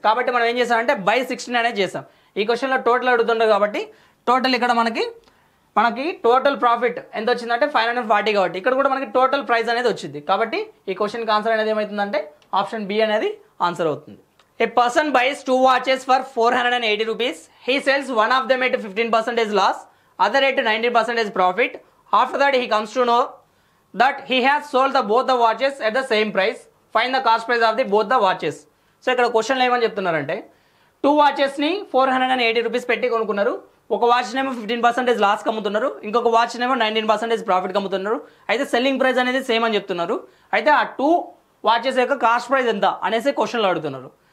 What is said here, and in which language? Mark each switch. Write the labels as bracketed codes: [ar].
[te] కాబట్టి మనం ఏం చేసామంటే బై 16 అనేది చేసాం. ఈ క్వశ్చన్లో టోటల్ అడుగుతుండే కాబట్టి టోటల్ ఇక్కడ మనకి టోటల్ ప్రాఫిట్ ఎంత వచ్చిందంటే 540 కాబట్టి ఇక్కడ కూడా మనకి టోటల్ ప్రైస్ అనేది వచ్చింది. కాబట్టి ఈ క్వశ్చన్కి ఆన్సర్ అనేది ఏమవుతుందంటే ఆప్షన్ బి అనేది ఆన్సర్ అవుతుంది. [en] A person buys 2 watches for 480 rupees. He sells one of them at 15% loss, other at 19% profit. After that, he comes to know that he has sold both the watches at the same price. Find the cost price of both the watches. [te] So, ఇక్కడ క్వశ్చన్లో ఏమని చెప్తున్నారంటే 2 వాచెస్ని 480 rupees పెట్టి కొనుక్కున్నారు. ఒక వాచ్నేమో 15% లాస్కి అమ్ముతున్నారు, ఇంకొక వాచ్నేమో 19% ప్రాఫిట్కి అమ్ముతున్నారు. అయితే సెల్లింగ్ ప్రైస్ అనేది సేమ్ అని చెప్తున్నారు. అయితే ఆ 2 వాచెస్ యొక్క కాస్ట్ ప్రైస్ ఎంత అనేసి క్వశ్చన్లో అడుగుతున్నారు.